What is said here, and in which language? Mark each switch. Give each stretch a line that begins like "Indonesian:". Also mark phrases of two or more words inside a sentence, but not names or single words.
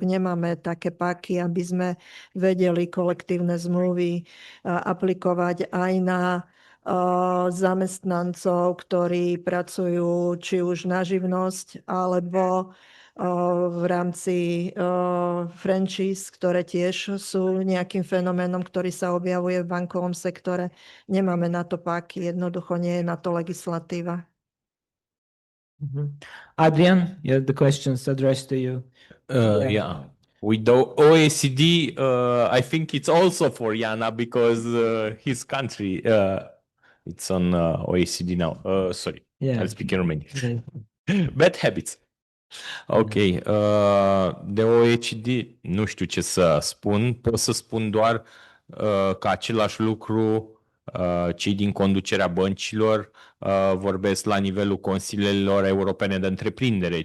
Slovak: Nemáme také páky, aby sme vedeli kolektívne zmluvy aplikovať aj na zamestnancov, ktorí pracujú či už na živnosť, alebo v rámci franchise, ktoré tiež sú nejakým fenoménom, ktorý sa objavuje v bankovom sektore. Nemáme na to páky, jednoducho nie je na to legislatíva.
English: Adrian, the questions addressed to you. Yeah. With the OECD, I think it's also for Jana because his country, it's on OECD now. Sorry, I'll speak in Romanian. Bad habits.
Romanian: Ok, de OECD nu știu ce să spun, pot să spun doar că același lucru cei din conducerea băncilor vorbesc la nivelul consiliilor europene de întreprindere.